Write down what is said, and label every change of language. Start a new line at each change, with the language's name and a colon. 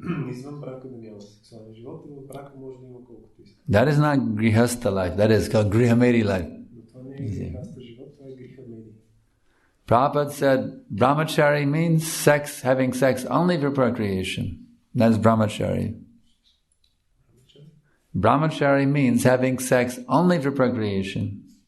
Bulgarian: Извън брака да няма сексуален живот, и в брака може да има колкото иска.
English: That is not grihastha life. That is called grihamedi life.
Bulgarian: Но това не е грихаста живот, това е грихамеди.
English: Prabhupada said brahmachari means sex, having sex only for procreation. That's brahmachari. Brahmachari means having sex only for procreation.